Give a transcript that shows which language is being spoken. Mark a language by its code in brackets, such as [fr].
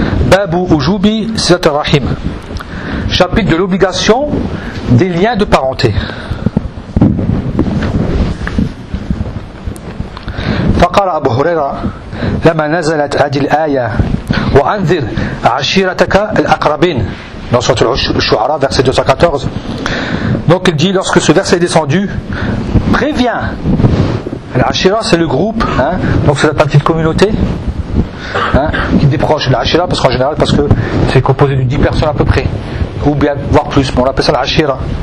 [ar] Babu Ujubi Sidat Rahim. [fr] Chapitre de l'obligation des liens de parenté. [ar] فقال أبو هريرة لما نزلت هذه الآية وأنذر عشيرتك الأقربين [fr] dans sourate Al-Shu'ara verset 214. Donc il dit lorsque ce verset est descendu, préviens. Al-Ashira c'est le groupe, hein, donc c'est la petite communauté. Hein, qui est des proches de l'Ashira, parce qu'en général, parce que c'est composé de 10 personnes à peu près, ou bien voire plus, mais on appelle ça l'Ashira.